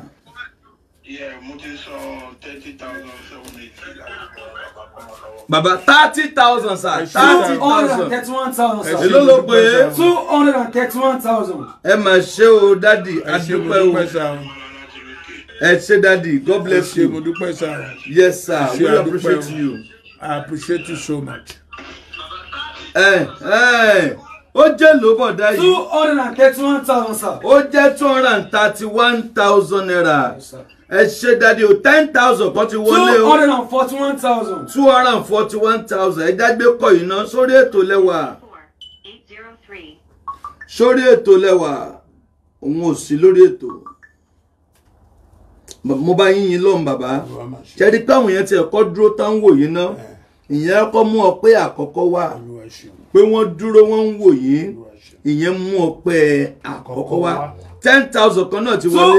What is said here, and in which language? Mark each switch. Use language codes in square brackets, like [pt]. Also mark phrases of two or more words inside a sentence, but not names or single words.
[yo] mo ti sọ 30,000 bàbá 30,000 sir 30,000. 231,000 sir. èló ló pé 231,000. ẹ mà ṣe o dádì adúpẹ́ o ẹ ṣe dádì [en] God bless you. [yo] mo dúpẹ́ sir. [en] yes sir we appreciate you. I appreciate you so much. [yo] ó jẹ́ ló bọ̀ dá yìí. 231,000 sir. ó jẹ́ 231,000 naira. ẹ ṣe dáadé o 10,000 kan ti wọlé o 241,000. 241,000 ẹ dágbé kọ yìí náà sórí ètò lẹ́wà sórí ètò lẹ́wà òun ò sí lórí ètò mo bá yín lọ́hùn bàbá ṣẹ́ni pé àwọn èèyàn ti ẹ̀kọ́ dúró tán wò yín náà ìyẹn kọ́ mú ọpẹ́ àkọ́kọ́ wá pé wọ́n dúró wọ́n ń wò yín ìyẹn mú ọpẹ́ àkọ́kọ́ wá 10,000 kan náà ti wọlé